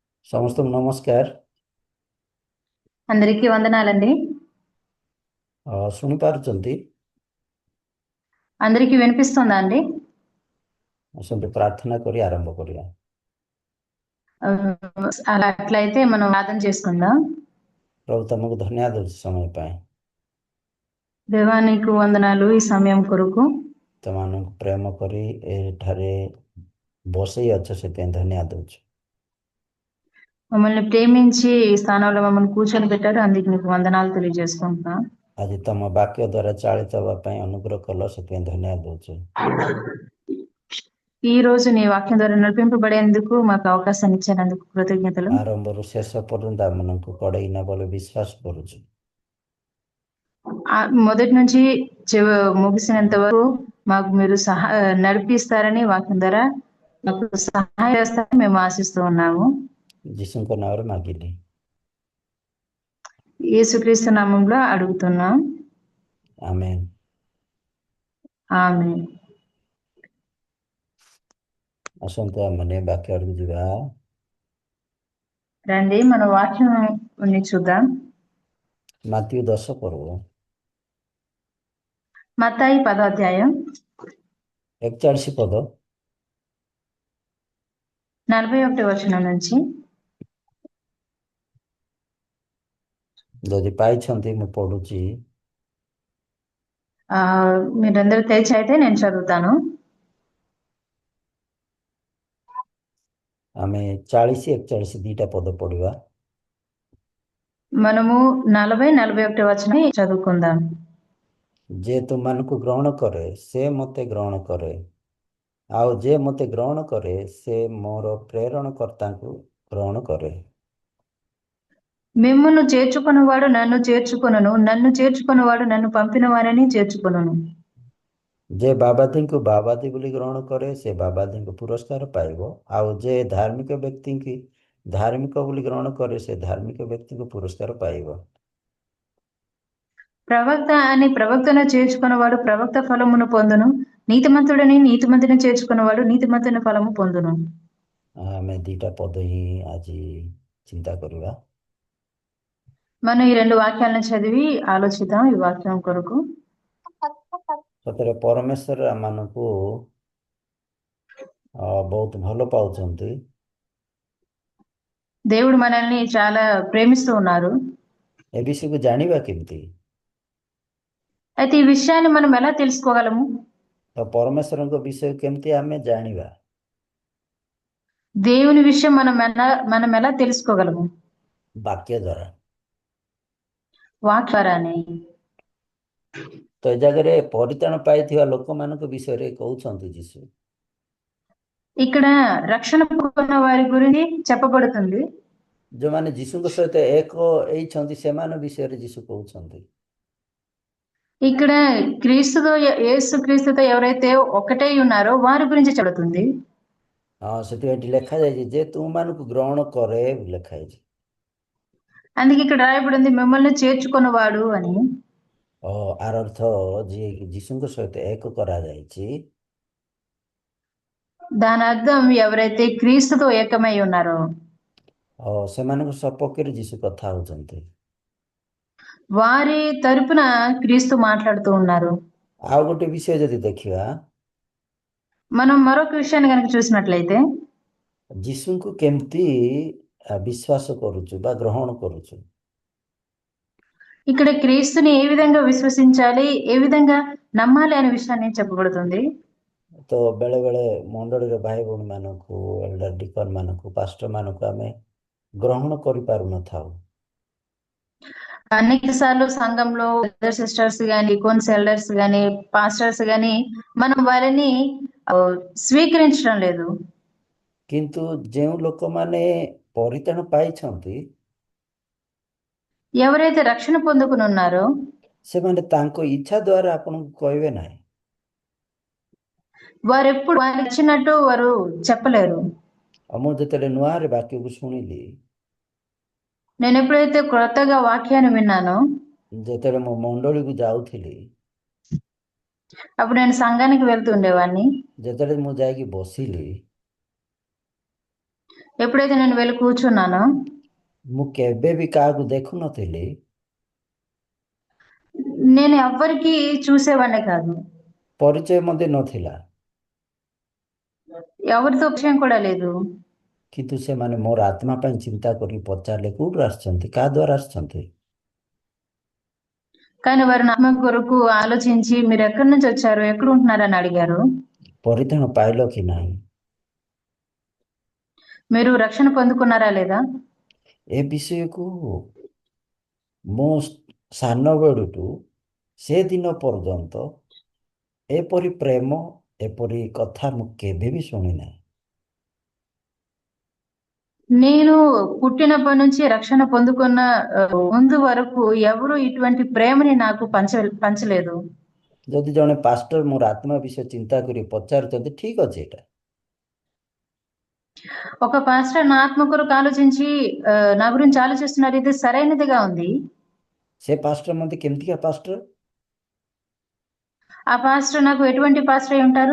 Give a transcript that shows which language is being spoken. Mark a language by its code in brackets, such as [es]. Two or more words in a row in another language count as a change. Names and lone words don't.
[or] ସମସ୍ତଙ୍କୁ ନମସ୍କାର। [te] అందరికీ వందనాలండి. [or] ଶୁଣିପାରୁଛନ୍ତି? [te] అందరికీ వినిపిస్తుందా అండి? [or] ଆସନ୍ତୁ ପ୍ରାର୍ଥନା କରି ଆରମ୍ଭ କରିବା। [te] అట్లయితే మనం ప్రార్థన చేసుకుందాం. [or] ପ୍ରଭୁ ତମକୁ ଧନ୍ୟବାଦ ଦେଉଛି ସମୟ ପାଇଁ। [te] దేవా నీకు వందనాలు ఈ సమయం కొరకు. [or] ତମମାନଙ୍କୁ ପ୍ରେମ କରି ଏଠାରେ ବସେଇ ଅଛ ସେଥିପାଇଁ ଧନ୍ୟବାଦ ଦେଉଛି। [te] మమ్మల్ని ప్రేమించి ఈ స్థానంలో మమ్మల్ని కూర్చొని పెట్టారు, అందుకు నీకు వందనాలు తెలియజేసుకుంటున్నాం. [or] ଆଜି ତମ ବାକ୍ୟ ଦ୍ୱାରା ଚାଳିତ ହେବା ପାଇଁ ଅନୁଗ୍ରହ କଲ ସେଥିପାଇଁ ଧନ୍ୟବାଦ ଦେଉଛି। [te] ఈ రోజు నీ వాక్యం ద్వారా నడిపింపబడేందుకు మాకు అవకాశాన్ని ఇచ్చినందుకు కృతజ్ఞతలు. [or] ଆରମ୍ଭରୁ ଶେଷ ପର୍ଯ୍ୟନ୍ତ ଆମମାନଙ୍କୁ କଡ଼େଇ ନେବ ବୋଲି ବିଶ୍ୱାସ କରୁଛୁ। [te] మొదటి నుంచి ముగిసినంత వరకు మాకు మీరు నడిపిస్తారని వాక్యం ద్వారా మాకు సహాయం చేస్తారని మేము ఆశిస్తూ ఉన్నాము. [or] ଯୀଶୁଙ୍କ ନାମରେ ମାଗିଲି, [te] యేసుక్రీస్తు నామంలో అడుగుతున్నాం, [or] ଆମେନ୍। [te] ఆమేన్. [or] ଆସନ୍ତୁ ଆମମାନେ ବାକ୍ୟ ଆଡ଼କୁ ଯିବା। [te] రండి మన వాక్యం చూద్దాం. [or] ମାତ୍ୟୁ 10 ପର୍ବ [te] మత్తయి 10వ అధ్యాయం [or] 41 ପଦ [te] 41వ వచనం నుంచి. [or] ଯଦି ପାଇଛନ୍ତି ମୁଁ ପଢୁଛି। [te] మీరందరూ తెరిచి అయితే నేను చదువుతాను. [or] ଆମେ 40 41 ଦିଟା ପଦ ପଢିବା। [te] మనము 40 41 వచనం చదువుకుందాం. [or] ଯେ ତୁମମାନଙ୍କୁ ଗ୍ରହଣ କରେ ସେ ମୋତେ ଗ୍ରହଣ କରେ, ଆଉ ଯେ ମୋତେ ଗ୍ରହଣ କରେ ସେ ମୋର ପ୍ରେରଣକର୍ତ୍ତାଙ୍କୁ ଗ୍ରହଣ କରେ। [te] మిమ్మును చేర్చుకొనువాడు నన్ను చేర్చుకొనును, నన్ను చేర్చుకొనువాడు నన్ను పంపిన వారిని చేర్చుకొనును. [or] ଯେ ବାବାଦୀଙ୍କୁ ବାବାଦୀ ବୋଲି ଗ୍ରହଣ କରେ ସେ ବାବାଦୀଙ୍କୁ ପୁରସ୍କାର ପାଇବ, ଆଉ ଯେ ଧାର୍ମିକ ବ୍ୟକ୍ତିଙ୍କୁ ଧାର୍ମିକ ବୋଲି ଗ୍ରହଣ କରେ ସେ ଧାର୍ମିକ ବ୍ୟକ୍ତିଙ୍କୁ ପୁରସ୍କାର ପାଇବ। [te] ప్రవక్త అని ప్రవక్తను చేర్చుకున్నవాడు ప్రవక్త ఫలమును పొందును, నీతిమంతుడని నీతిమంతుని చేర్చుకున్నవాడు నీతిమంతుని ఫలము పొందును. [or] ଆମେ ଦିଟା ପଦ ହିଁ ଆଜି ଚିନ୍ତା କରିବା। [te] మనం ఈ రెండు వాక్యాలను చదివి ఆలోచిద్దాం ఈ వాక్యం కొరకు. [or] ସତରେ ପରମେଶ୍ୱର ଆମମାନଙ୍କୁ ବହୁତ ଭଲ ପାଉଛନ୍ତି। [te] దేవుడు మనల్ని చాలా ప్రేమిస్తూ ఉన్నారు. [or] ଏ ବିଷୟକୁ ଜାଣିବା କେମିତି? [te] అయితే ఈ విషయాన్ని మనం ఎలా తెలుసుకోగలము? [or] ତ ପରମେଶ୍ୱରଙ୍କ ବିଷୟ କେମିତି ଆମେ ଜାଣିବା? [te] దేవుని విషయం మనం ఎలా తెలుసుకోగలము? [or] ବାକ୍ୟ ଦ୍ୱାରା। [te] వాక్ ద్వారానే. [or] ତ ଏ ଜାଗାରେ ପରିତ୍ରାଣ ପାଇଥିବା ଲୋକମାନଙ୍କ ବିଷୟରେ କହୁଛନ୍ତି ଯୀଶୁ। [te] ఇక్కడ రక్షణ పొందిన వారి గురించి చెప్పబడుతుంది. [or] ଯେଉଁମାନେ ଯୀଶୁଙ୍କ ସହିତ ଏକ ହେଇଛନ୍ତି ସେମାନଙ୍କ ବିଷୟରେ ଯୀଶୁ କହୁଛନ୍ତି। [te] ఇక్కడ యేసు క్రీస్తుతో ఎవరైతే ఒకటై ఉన్నారో వారి గురించి చెబుతుంది. [or] ସେଥିପାଇଁ ଏଠି ଲେଖାଯାଇଛି ଯେ ତୁମମାନଙ୍କୁ ଗ୍ରହଣ କରେ ଲେଖାଯାଇଛି। [te] అందుకే ఇక్కడ రాయబడింది మిమ్మల్ని చేర్చుకున్నవాడు అని. [or] ଆର ଅର୍ଥ ଯିଏ ଯୀଶୁଙ୍କ ସହିତ ଏକ କରାଯାଇଛି, [te] దాని అర్థం ఎవరైతే క్రీస్తుతో ఏకమై ఉన్నారో [or] ସେମାନଙ୍କ ସପକ୍ଷରେ ଯୀଶୁ କଥା ହଉଛନ୍ତି। [te] వారి తరపున క్రీస్తు మాట్లాడుతూ ఉన్నారు. [or] ଆଉ ଗୋଟେ ବିଷୟ ଯଦି ଦେଖିବା, [te] మనం మరొక విషయాన్ని కనుక చూసినట్లయితే [or] ଯୀଶୁଙ୍କୁ କେମିତି ବିଶ୍ୱାସ କରୁଛୁ ବା ଗ୍ରହଣ କରୁଛୁ। [te] ఇక్కడ క్రీస్తుని ఏ విధంగా విశ్వసించాలి, ఏ విధంగా నమ్మాలి అనే విషయాన్ని చెప్పబడుతుంది. [or] ତ ବେଳେ ବେଳେ ମଣ୍ଡଳୀର ଭାଇ ଭଉଣୀ ମାନଙ୍କୁ, [en] elder deacon [or] ମାନଙ୍କୁ, ପାଷ୍ଟର ମାନଙ୍କୁ ଆମେ ଗ୍ରହଣ କରିପାରୁନଥାଉ। [te] అనేక సార్లు సంఘంలో సిస్టర్స్ గాని, కోన్స్ ఎల్డర్స్ గాని, పాస్టర్స్ గాని మనం వారిని స్వీకరించడం లేదు. [or] କିନ୍ତୁ ଯେଉଁ ଲୋକମାନେ ପରିତ୍ରାଣ ପାଇଛନ୍ତି [te] ఎవరైతే రక్షణ పొందుకుని ఉన్నారో [or] ସେମାନେ ତାଙ୍କ ଇଚ୍ଛା ଦ୍ୱାରା ଆପଣଙ୍କୁ କହିବେ ନାହିଁ। [te] వారెప్పుడు వారికి నచ్చినట్టు వారు చెప్పలేరు. [or] ମୁଁ ଯେତେବେଳେ ନୂଆରେ ବାକ୍ୟକୁ ଶୁଣିଲି, [te] నేను ఎప్పుడైతే క్రొత్తగా వాక్యాన్ని విన్నానో [or] ଯେତେବେଳେ ମୁଁ ମଣ୍ଡଳୀକୁ ଯାଉଥିଲି, [te] అప్పుడు నేను సంఘానికి వెళ్తూ ఉండేవాడిని. [or] ଯେତେବେଳେ ମୁଁ ଯାଇକି ବସିଲି, [te] ఎప్పుడైతే నేను వెళ్ళి కూర్చున్నానో [or] ମୁଁ କେବେ ବି କାହାକୁ ଦେଖୁନଥିଲି, [te] నేను ఎవ్వరికీ చూసేవాడిని కాదు. [or] ପରିଚୟ ମଧ୍ୟ ନଥିଲା। [te] ఎవరితో పరిచయం కూడా లేదు. [or] କିନ୍ତୁ ସେମାନେ ମୋର ଆତ୍ମା ପାଇଁ ଚିନ୍ତା କରି ପଚାରିଲେ କୋଉଠୁ ଆସିଛନ୍ତି, କାହା ଦ୍ୱାରା ଆସିଛନ୍ତି। [te] కానీ వారు నా ఆత్మ కొరకు ఆలోచించి మీరు ఎక్కడి నుంచి వచ్చారు, ఎక్కడ ఉంటున్నారని అడిగారు. [or] ପରିତ୍ରାଣ ପାଇଲ କି ନାହିଁ। [te] మీరు రక్షణ పొందుకున్నారా లేదా? [or] ଏ ବିଷୟକୁ ମୁଁ ସାନ ବେଳୁଠୁ ସେ ଦିନ ପର୍ଯ୍ୟନ୍ତ ଏପରି ପ୍ରେମ, ଏପରି କଥା ମୁଁ କେବେ ବି ଶୁଣି ନାହିଁ। [te] నేను పుట్టినప్పటి నుంచి రక్షణ పొందుకున్న ముందు వరకు ఎవరు ఇటువంటి ప్రేమని నాకు పంచలేదు. [or] ଯଦି ଜଣେ ପାଷ୍ଟର ମୋର ଆତ୍ମା ବିଷୟ ଚିନ୍ତା କରି ପଚାରୁଛନ୍ତି, ଠିକ ଅଛି ଏଇଟା। [te] ఒక పాస్టర్ నా ఆత్మ కొరకు ఆలోచించి నా గురించి ఆలోచిస్తున్నారు, ఇది సరైనదిగా ఉంది. [or] ସେ ପାଷ୍ଟର ମୋତେ କେମିତିକା ପାଷ୍ଟର? [te] ఆ పాస్టర్ నాకు ఎటువంటి పాస్టర్ అయి ఉంటారు?